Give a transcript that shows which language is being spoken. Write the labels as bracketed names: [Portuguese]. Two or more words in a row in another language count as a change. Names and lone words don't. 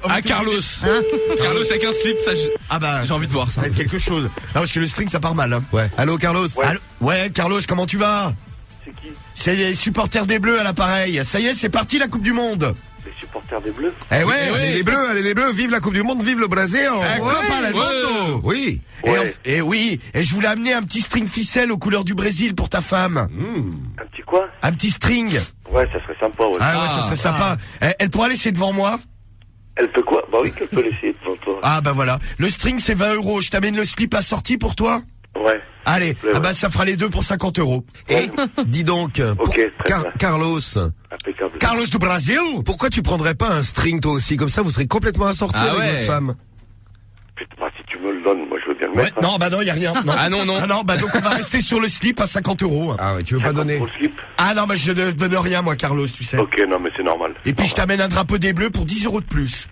[French] Ah, Carlos. Carlos avec un slip, ça, Ah bah, j'ai envie de voir ça. ça va être quelque chose. Non, parce que le string, ça part mal. Hein. Ouais. Allô, Carlos? Allô ouais, Carlos, comment tu vas? C'est qui? C'est les supporters des Bleus à l'appareil. Ça y est, c'est parti, la Coupe du Monde. Les supporters des Bleus? Eh ouais, Allez les bleus, vive la Coupe du Monde, vive le Brésil. [Spanish] Copa del Mundo. [French] Oui. Ouais. Et oui, et je voulais amener un petit string ficelle aux couleurs du Brésil pour ta femme. Un petit quoi? Un petit string. Ouais, ça serait sympa, ouais. Ah ouais, ça serait sympa. Elle pourra laisser devant moi? Elle peut quoi? Bah oui, qu'elle peut laisser devant toi. Ah bah voilà. Le string, c'est 20 €. Je t'amène le slip assorti pour toi? Ouais. Allez, Ouais, ah bah ça fera les deux pour 50 €. Et dis donc, très bien. Carlos, Impeccable. Carlos do Brasil? pourquoi tu prendrais pas un string toi aussi? Comme ça, vous serez complètement assortis Ah avec ouais. votre femme. Putain, bah, si tu me le donnes, moi je veux bien le Ouais, mettre. hein. non, y a rien. Non. Ah non. Non, donc on va rester sur le slip à 50 €. Ah ouais, tu veux pas donner? Pour le slip? Ah non, mais je ne donne rien, moi, Carlos, tu sais. Ok, non, mais c'est normal. Et puis je t'amène un drapeau des Bleus pour 10 € de plus.